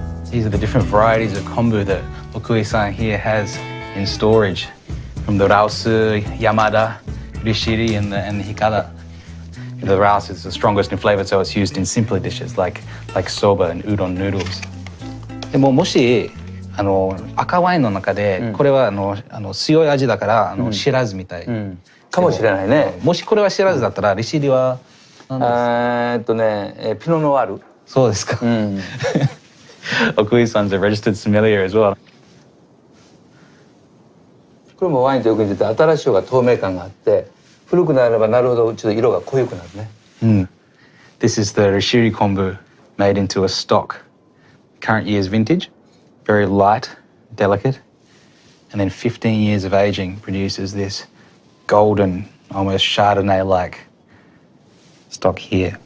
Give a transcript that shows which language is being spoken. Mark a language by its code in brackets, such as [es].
[en] These are the different varieties of kombu that Okui-san here has in storage, from the Raosu, Yamada, Rishiri and the Hikada. The Raosu is the strongest in flavour, so it's used in simpler dishes like soba and udon noodles. [ja] でももし赤ワインの中でこれは強い味だからシラズみたいかもしれないね。もしこれはシラズだったらリシリは何ですか？ピノノワール。そうですか。 [en] Okui-san's a registered sommelier as well. [ja] これもワインとよく似てて新しい方が透明感があって古くなればなるほどちょっと色が濃ゆくなるね。 [en] This is the Rishiri kombu made into a stock. Current year's vintage. Very light, delicate, and then 15 years of aging produces this golden, almost Chardonnay-like stock here.